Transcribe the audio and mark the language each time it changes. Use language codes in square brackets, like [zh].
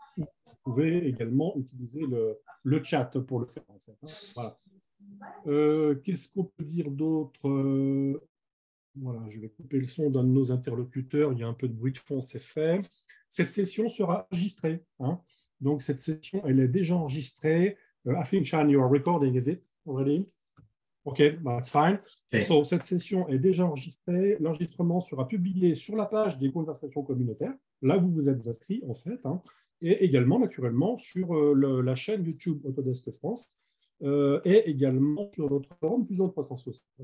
[fr] Vous pouvez également utiliser le chat pour le faire. En fait, Voilà. Qu'est-ce qu'on peut dire d'autre? Voilà, je vais couper le son d'un de nos interlocuteurs. Il y a un peu de bruit de fond, c'est fait. Cette session sera enregistrée. Donc, cette session, elle est déjà enregistrée. [en] I think, Chan, you are recording, is it already? OK, that's fine. Okay. [fr] So, cette session est déjà enregistrée. L'enregistrement sera publié sur la page des conversations communautaires, là où vous vous êtes inscrit, en fait, et également, naturellement, sur la chaîne YouTube Autodesk France et également sur notre forum Fusion 360.